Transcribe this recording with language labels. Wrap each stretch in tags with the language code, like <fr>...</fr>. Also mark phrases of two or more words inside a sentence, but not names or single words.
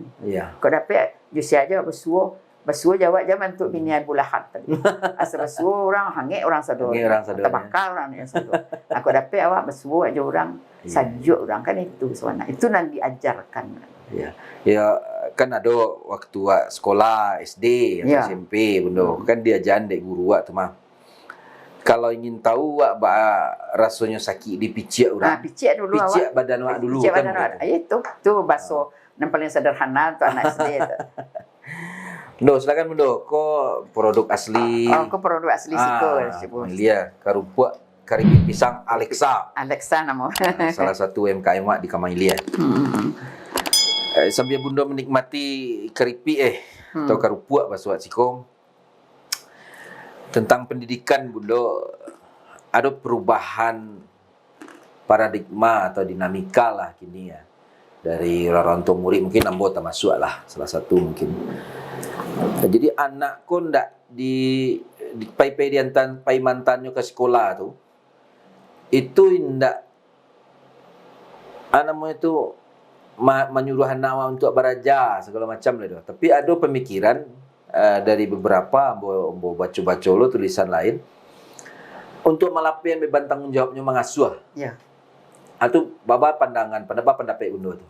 <min>Kau dapat justru aja bersuah jawab zaman untuk bini Abu Lahab tadi. Asal bersuah orang hangit orang sador. Terbakar orang yang sador. Aku dapat awak bersuah aja orang sajuk orang kan itu sebenarnya. Itu nan diajarkan. Ya kan ada waktu sekolah SD atau SMP bunda kan diajaran dek guru tu mah.</min> <id>Kalau ingin tahu rasanya sakit dipicik orang.</id> <min>Picik dulu awak. Picik badan awak dulu picik kan. Badan awak. Itu bahasa yang paling sederhana tu anak SD tu.</min> <id>Bunda, silakan bunda. Kau produk asli. Kau produk asli situ. Kamahilia, Karupuk, Karipik Pisang, Alexa. Alexa nama.</id> <min>Salah satu UMKM wak di Kamahilia. Sambil bunda menikmati keripik atau karupuk bahasa wak sikom.</min> <id>Tentang pendidikan bunda, ada perubahan paradigma atau dinamika lah kini ya.</id> <min>Dari orang tua murid mungkin ambo termasuk lah salah satu mungkin. Jadi anak ko ndak di pai diantan pai mantannya ke sekolah tu itu ndak namanya itu menyuruh anak untuk belajar segala macam lah tu. Tapi ada pemikiran dari beberapa ambo baca-baca lo tulisan lain untuk melapian beban tanggung jawabnya mengasuh. Ya. Atau baba pendapat undo tu.</min>